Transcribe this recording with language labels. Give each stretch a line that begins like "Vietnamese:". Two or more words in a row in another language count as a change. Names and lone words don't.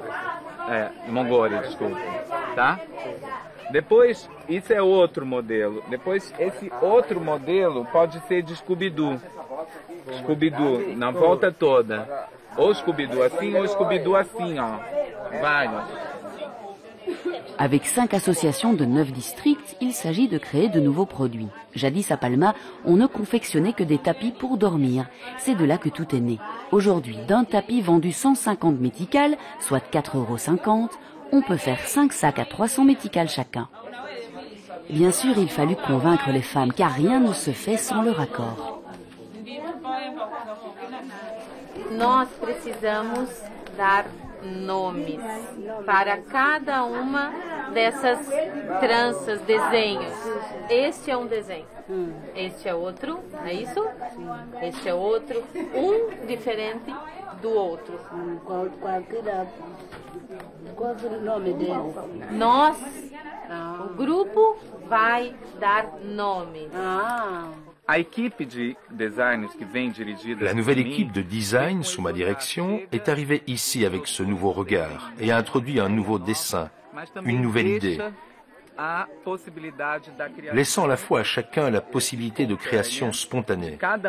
Portuguese: Mongore, desculpa, tá? Depois, isso é outro modelo. Depois, esse outro modelo pode ser de Scooby-Doo. Scooby-Doo, na volta toda. Ou Scooby-Doo assim, ou Scooby-Doo assim, ó. Vários.
French: Avec 5 associations de 9 districts, il s'agit de créer de nouveaux produits. Jadis à Palma, on ne confectionnait que des tapis pour dormir. C'est de là que tout est né. Aujourd'hui, d'un tapis vendu 150 méticales, soit 4,50 €, on peut faire 5 sacs à 300 méticales chacun. Bien sûr, il fallut convaincre les femmes, car rien ne se fait sans leur accord.
Portuguese: Nós precisamos dar nomes para cada uma dessas tranças, desenhos. Este é um desenho. Este é outro, é isso? Este é outro, diferente do outro. Qual é o nome deles? Nós, o grupo vai dar nome.
French: La nouvelle équipe de design sous ma direction est arrivée ici avec ce nouveau regard et a introduit un nouveau dessin, une nouvelle idée, laissant à la fois à chacun la possibilité de création spontanée.